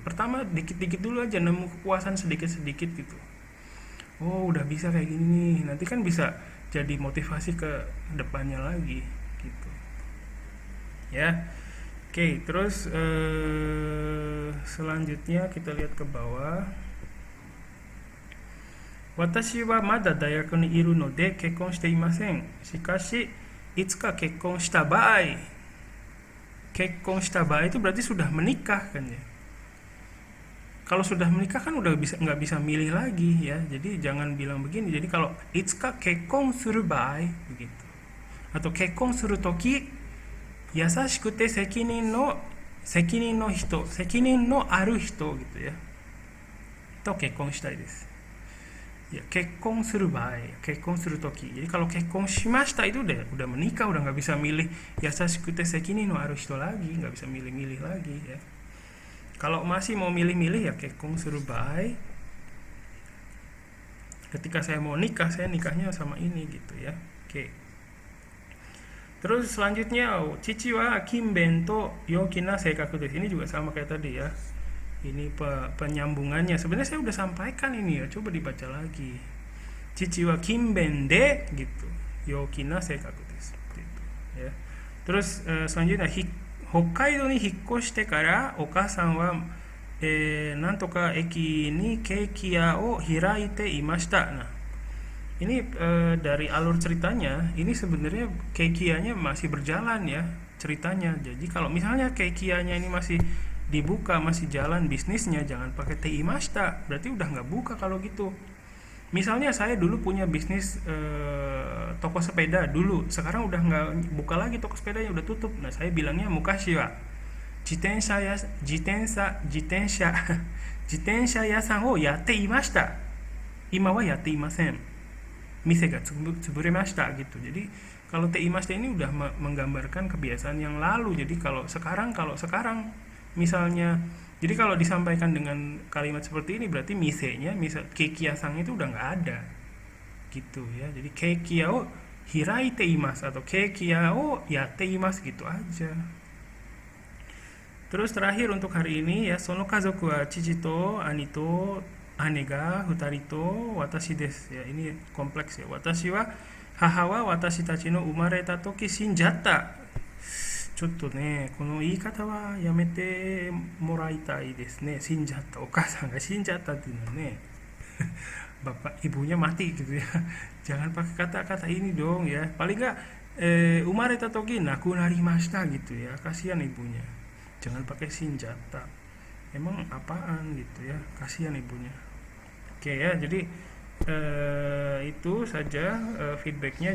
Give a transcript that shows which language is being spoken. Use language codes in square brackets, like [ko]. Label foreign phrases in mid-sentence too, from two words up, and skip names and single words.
[id] Pertama dikit-dikit dulu aja nemu kepuasan sedikit-sedikit gitu. Oh udah bisa kayak gini nih, nanti kan bisa jadi motivasi ke depannya lagi gitu ya. Oke, terus selanjutnya kita lihat ke bawah. [ja] 私はまだ大学にいるので結婚していません. しかしいつか結婚した場合. 結婚した場合 [id] itu berarti sudah menikah kan ya. Kalau sudah menikah kan udah nggak bisa milih lagi ya. Jadi jangan bilang begini. Jadi kalau [ja] いつか結婚する場合 [id] begitu. Atau [ja] 結婚する時優しくて責任の人、責任のある人 [id] gitu ya. [ja] と結婚したいです. Ya, 結婚する場合、結婚する時. [id] Jadi kalau [ja] 結婚しました [id] itu udah menikah, udah nggak bisa milih [ja] 優しくて責任のある人 [id] lagi, nggak bisa milih-milih lagi ya. Kalau masih mau milih-milih ya [ja] 結婚する場合. [id] Ketika saya mau nikah, saya nikahnya sama ini gitu ya. Oke. Terus selanjutnya, [ja] 父は勤勉と陽気な性格です. [id] Ini juga sama kayak tadi ya. Ini penyambungannya. Sebenarnya saya udah sampaikan ini ya. Coba dibaca lagi. [ja] 父は勤勉で [id] gitu. [ja] 陽気な性格です. [id] Gitu, ya. Terus selanjutnya [ja] 北海道に引っ越してからお母さんはなんとか駅にケーキ屋を開いていました. [id] Nah, ini dari alur ceritanya, ini sebenarnya keikiyanya masih berjalan ya ceritanya. Jadi kalau misalnya keikiyanya ini masih dibuka, masih jalan bisnisnya, jangan pakai [ja] ていました, [id] berarti udah nggak buka kalau gitu. Misalnya saya dulu punya bisnis toko sepeda dulu, sekarang udah nggak buka lagi toko sepedanya, udah tutup. Nah saya bilangnya [ja] 昔は自転車屋さんをやっていました、今はやっていません, 店が潰れました gitu. [id] Jadi kalau [ja] ていました [id] ini udah menggambarkan kebiasaan yang lalu. Jadi kalau sekarang misalnya, jadi kalau disampaikan dengan kalimat seperti ini berarti misenya, misal [ja] ケーキ屋さん [id] itu udah nggak ada gitu ya. [ja] Jadi ケーキ屋を開いています atau ケーキ屋をやっています [id] gitu aja. Terus terakhir untuk hari ini ya, [ja] その家族は父と兄と姉が二人と私です ya. [id] Ini kompleks ya. [ja] 私は母は私たちの生まれた時死んじゃった. ちょっとね、この言い方はやめてもらいたいですね。死んじゃった、お母さんが死んじゃったっていうのはね [id] bapak ibunya mati gitu ya. Jangan pakai kata-kata ini dong ya. Paling nggak [ja] 生まれた時亡くなりました [id] gitu ya. Kasihan ibunya. Jangan pakai shinjatta. Emang apaan gitu ya. Kasihan ibunya. Oke ya, jadi itu saja feedbacknya.